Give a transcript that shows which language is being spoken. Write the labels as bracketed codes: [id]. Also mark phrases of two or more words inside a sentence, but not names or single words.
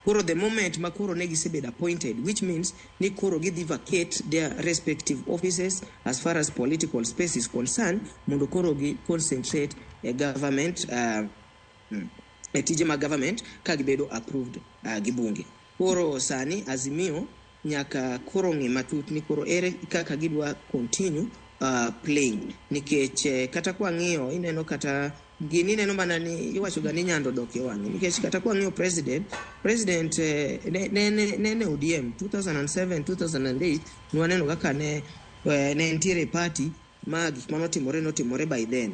[en] Koro the moment [luo] ma koro ne gisebed [en] appointed, which means [luo] ni koro gidhi [en] vacate their respective offices as far as political space is concerned, [luo] mondo koro gi [en] concentrate a government [luo] e tije ma government ka gibedo approved gi bunge. Koro sani Azimio nyaka koro ng'i matut ni koro ere kaka gidwa [en] continue playing, [luo] nikech kata kwa ng'iyo ineno kata gini neno mana ni iwacho ga ni nyando dok e wang'e, nikech kata kwa ng'iyo president ne ODM 2007 2008 nwaneno kaka ne entiere party ma gik notimore [en] by then.